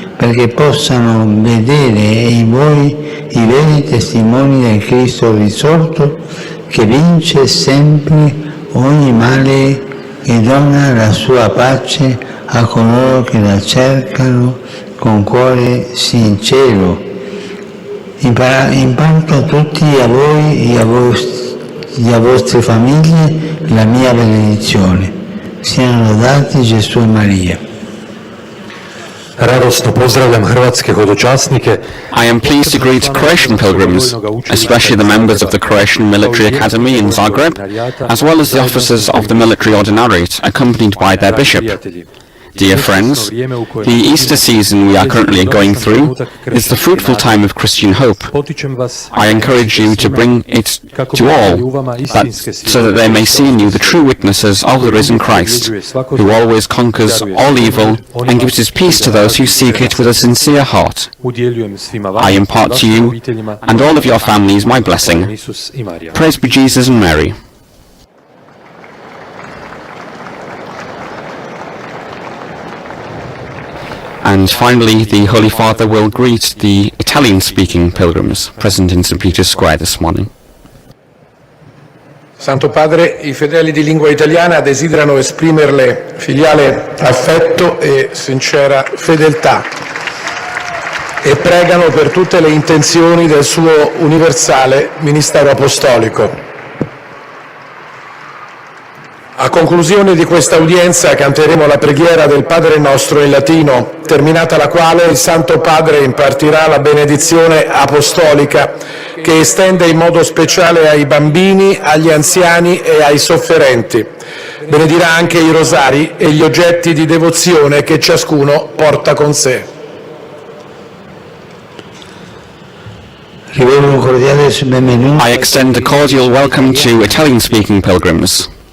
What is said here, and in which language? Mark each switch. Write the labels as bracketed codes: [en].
[it] perché possano vedere in voi i veri testimoni del Cristo risorto che vince sempre ogni male e dona la sua pace a coloro che la cercano con cuore sincero. Imparto a tutti, a voi e a vostre famiglie la mia benedizione. Siano lodati Gesù e Maria. [hr] Radosno pozdravljam hrvatske hodočasnike. [en] I am pleased to greet Croatian pilgrims, especially the members of the Croatian Military Academy in Zagreb, as well as the officers of the Military Ordinariate, accompanied by their bishop. Dear friends, the Easter season we are currently going through is the fruitful time of Christian hope. I encourage you to bring it to all, so that they may see in you the true witnesses of the risen Christ, who always conquers all evil and gives his peace to those who seek it with a sincere heart. I impart to you and all of your families my blessing. Praise be Jesus and Mary. And finally, the Holy Father will greet the Italian-speaking pilgrims present in St. Peter's Square this morning. [it] Santo Padre, i fedeli di lingua italiana desiderano esprimerle filiale affetto e sincera fedeltà e pregano per tutte le intenzioni del suo universale ministero apostolico. A conclusione di questa udienza canteremo la preghiera del Padre nostro in latino, terminata la quale il Santo Padre impartirà la benedizione apostolica che estende in modo speciale ai bambini, agli anziani e ai sofferenti. Benedirà anche i rosari e gli oggetti di devozione che ciascuno porta con sé. [en] I extend a cordial welcome to Italian-speaking pilgrims.